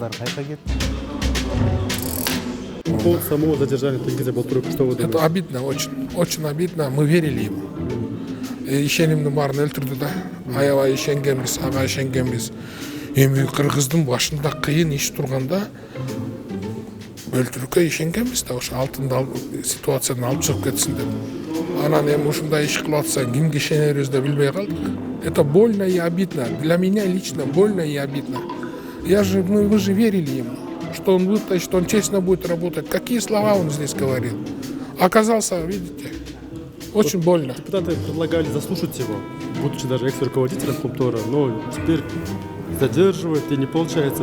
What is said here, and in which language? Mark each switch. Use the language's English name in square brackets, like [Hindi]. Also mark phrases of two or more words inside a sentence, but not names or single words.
[Kyrgyz] кайта кетти. [Russian] По поводу самого задержания Тенгиза Болтурука, что вы думаете? Это обидно, очень обидно. Мы верили ему. [Kyrgyz] Ишенимдин баарын өлтүрдү да. Аябай ишенгенбиз, ага ишенгенбиз. Эми кыргыздын башында кыйын иш турганда өлтүрүүгө ишенгенбиз да, ошо алтынды ситуациядан алып чыгып кетсин деп. Анан эми ушундай иш кылып атса кимге ишенерибизди билбей калдык. [Russian] Это больно и обидно. Для меня лично больно и обидно. Мы же верили ему, что он вытащит, что он честно будет работать. Какие слова он здесь говорил. Оказался, видите, очень больно. Депутаты предлагали заслушать его, будучи даже экс-руководителем Комтора, но теперь задерживают и не получается.